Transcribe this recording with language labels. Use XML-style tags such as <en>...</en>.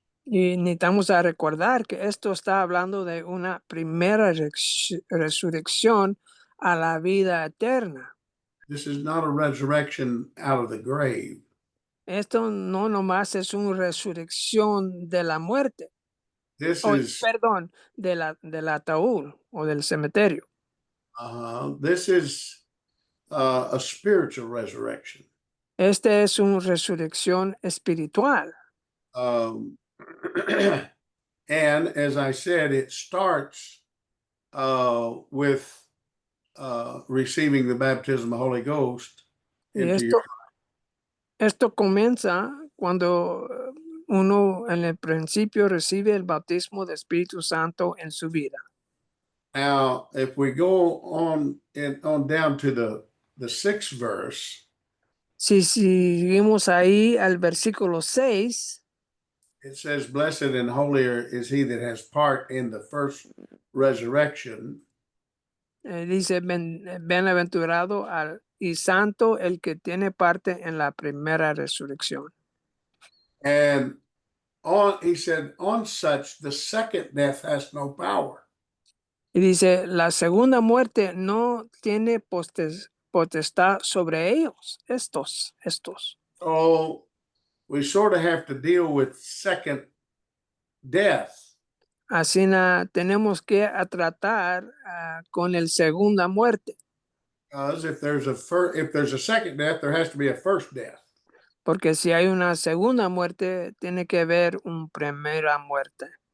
<es>Y necesitamos recordar que esto está hablando de una primera resurrección a la vida eterna.</es> <en>This is not a resurrection out of the grave.</en> <es>Esto no nomás es una resurrección de la muerte. Perdón, del ataúd o del cementerio.</es> <en>This is a spiritual resurrection.</en> <es>Esta es una resurrección espiritual.</es> <en>And as I said, it starts with receiving the baptism of the Holy Ghost.</en> <es>Esto comienza cuando uno en el principio recibe el bautismo del Espíritu Santo en su vida.</es> <en>Now, if we go on down to the 6th verse.</en> <es>Si seguimos ahí al versículo 6.</es> <en>it says, blessed and holier is he that has part in the first resurrection.</en> <es>Dice, bienaventurado y santo el que tiene parte en la primera resurrección.</es> <en>And he said, on such, the second death has no power.</en> <es>Y dice, la segunda muerte no tiene potestad sobre ellos, estos.</es> <en>So we sort of have to deal with second death.</en> <es>Así tenemos que tratar con el segunda muerte,</es> <en>Because if there's a second death, there has to be a first death.</en> <es>porque si hay una segunda muerte, tiene que haber una primera muerte.</es>